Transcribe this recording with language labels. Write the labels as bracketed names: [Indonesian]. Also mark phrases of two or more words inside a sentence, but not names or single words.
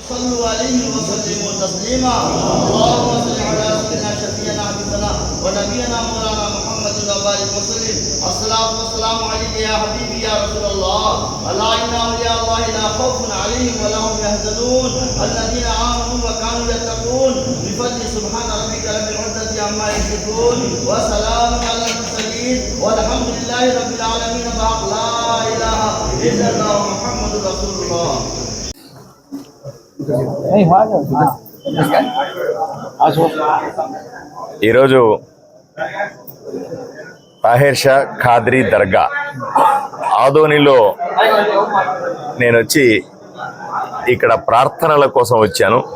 [Arabic] صلوا عليه وسلموا تسليما اللهم صل على سيدنا شفيعنا حبيبنا ونبينا مولانا محمد وبارك وسلم الصلاة والسلام عليك يا حبيبي يا رسول الله ألا إن أولياء الله لا خوف عليهم ولا هم يحزنون الذين آمنوا وكانوا يتقون بفضل سبحان ربك رب العزة عما يصفون وسلام على المرسلين والحمد لله رب العالمين بحق لا إله إلا الله محمد رسول الله. [Telugu] ఈరోజు తాహిర్ షా ఖాద్రీ దర్గా ఆదోనిలో నేను వచ్చి ఇక్కడ ప్రార్థనల కోసం వచ్చాను.